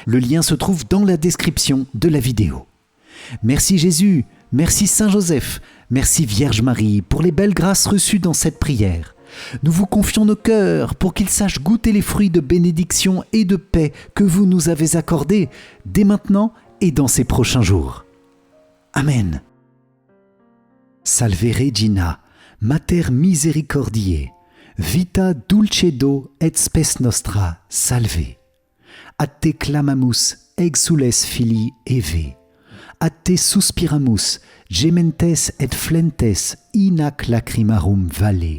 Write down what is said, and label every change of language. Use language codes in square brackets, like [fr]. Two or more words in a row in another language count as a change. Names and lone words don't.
[fr] Le lien se trouve dans la description de la vidéo. Merci Jésus, Merci Saint Joseph, merci Vierge Marie pour les belles grâces reçues dans cette prière. Nous vous confions nos cœurs pour qu'ils sachent goûter les fruits de bénédiction et de paix que vous nous avez accordés dès maintenant et dans ces prochains jours. Amen. [la] Salve Regina, Mater Misericordiae, vita dulcedo et spes nostra, salve. Ad te clamamus, exules filii Eve. Ad te suspiramus, gementes et flentes in ac lacrimarum valle.